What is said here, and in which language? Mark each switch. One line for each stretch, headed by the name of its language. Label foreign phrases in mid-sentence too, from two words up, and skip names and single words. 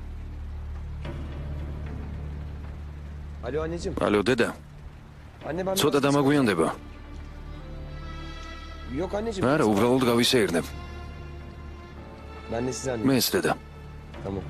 Turkish: Alo anneciğim.
Georgian: ალო, დედა,
Turkish: Anne ben...
Georgian: ცოტა დამაგვიანდება.
Turkish: Yok anneciğim.
Georgian: არა, უბრალოდ გავისეირნებ.
Turkish: Ben de size anne.
Georgian: მე ეს დედა.
Turkish: Tamam.